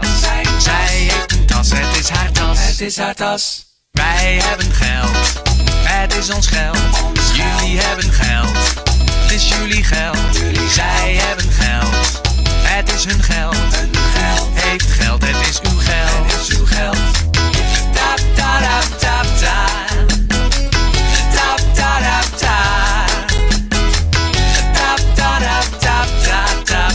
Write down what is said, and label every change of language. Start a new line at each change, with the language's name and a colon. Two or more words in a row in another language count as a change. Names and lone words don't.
Dutch: Zij heeft een tas, het is haar tas. Het is haar tas. Wij hebben geld, het is ons geld. Jullie hebben geld, het is jullie geld. Zij hebben geld, het is hun geld. Heeft geld, het is uw geld. Het is uw geld. Tap, tap, tap, tap. Tap, tap, tap. Tap, tap, tap, tap, tap.